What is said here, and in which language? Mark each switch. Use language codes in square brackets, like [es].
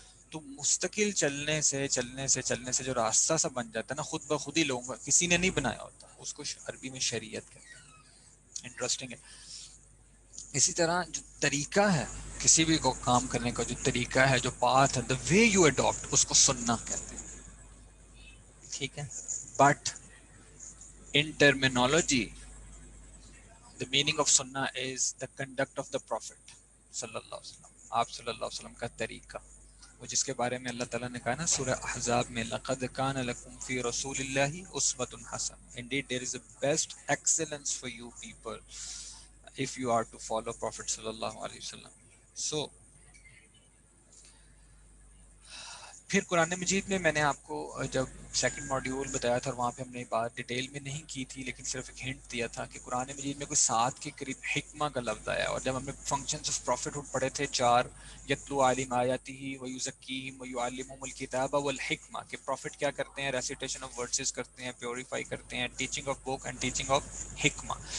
[ur] تو مستقل چلنے سے جو راستہ سا بن جاتا ہے نا، خود بخود ہی لوگوں کا، کسی نے نہیں بنایا ہوتا، اس کو عربی میں شریعت کہتے ہیں. انٹرسٹنگ ہے. اسی طرح جو طریقہ ہے کسی بھی کو کام کرنے کا، جو طریقہ ہے، جو پاتھ ہے، [en] the way you adapt, [ur] اس کو سننا کہتے ہیں. ٹھیک ہے. [en] but in terminology the meaning of sunnah is the conduct of the prophet [ur] صلی اللہ علیہ وسلم. آپ صلی اللہ علیہ وسلم کا طریقہ، وہ جس کے بارے میں اللہ تعالیٰ نے کہا نا سورہ احزاب میں، [ar] لَقَدْ كَانَ لَكُمْ فِي رَسُولِ اللَّهِ أُسْوَةٌ حَسَنَةٌ. [en] Indeed there is a best excellence for you people if you are to follow Prophet صلی اللہ علیہ وسلم. [ur] So پھر قرآن مجید میں نے آپ کو جب سیکنڈ ماڈیول بتایا تھا، اور وہاں پہ ہم نے بات ڈیٹیل میں نہیں کی تھی، لیکن صرف ایک ہنٹ دیا تھا کہ قرآن مجید میں کوئی 7 کے قریب حکمہ کا لفظ آیا. اور جب ہم نے فنکشنز آف پروفٹ ہوڈ پڑھے تھے 4، [ar] یتلو علیہم آیاتہ ویزکیہم ویعلمہم الکتاب والحکمہ، [ur] کہ پروفٹ کیا کرتے ہیں؟ [en] recitation of verses [ur] کرتے ہیں، پیوریفائی کرتے ہیں، [en] Teaching of book and teaching of حکمہ.